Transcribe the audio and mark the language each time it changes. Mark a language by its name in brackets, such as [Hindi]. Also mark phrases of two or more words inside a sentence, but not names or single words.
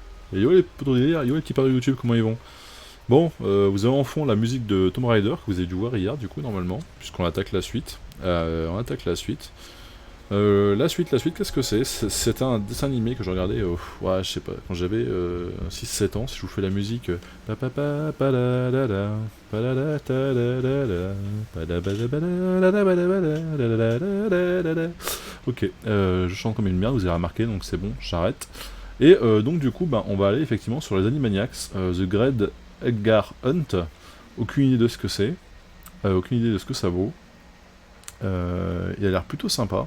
[French] Et yo les potos délire, yo les petits pères de YouTube, comment ils vont? Bon, vous avez en fond la musique de Tomb Raider que vous avez dû voir hier, du coup, normalement, puisqu'on attaque la suite. On attaque la suite. La suite, qu'est-ce que c'est? C'était un dessin animé que je regardais, ouais, je sais pas, quand j'avais 6-7 ans, si je vous fais la musique. Pa pa pa pa da da da, pa da da ta da da da, pa da ba da ba da da da ba da ba da da da da da da da. Ok, je chante comme une merde, vous avez remarqué, donc c'est bon, j'arrête. Et donc du coup, on va aller effectivement sur les Animaniacs, The Great Edgar Hunt. Aucune idée de ce que c'est, aucune idée de ce que ça vaut. Il a l'air plutôt sympa.